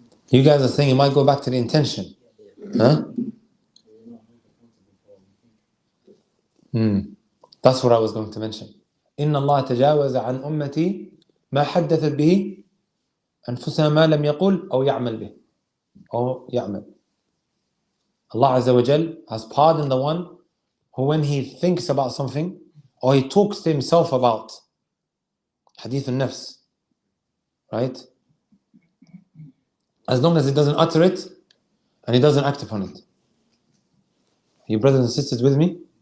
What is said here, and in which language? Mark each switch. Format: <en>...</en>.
<en>You guys are saying it might go back to the intention. That's what I was going to mention.</en> <ar>إن الله تجاوز عن أمتي ما حدثت به أنفسها ما لم يقل أو يعمل به أو يعمل.</ar> <en>Allah Azza wa Jal has pardoned the one who, when he thinks about something or he talks to himself about hadith al-nafs, right? As long as he doesn't utter it and he doesn't act upon it. You brothers and sisters with me?</en>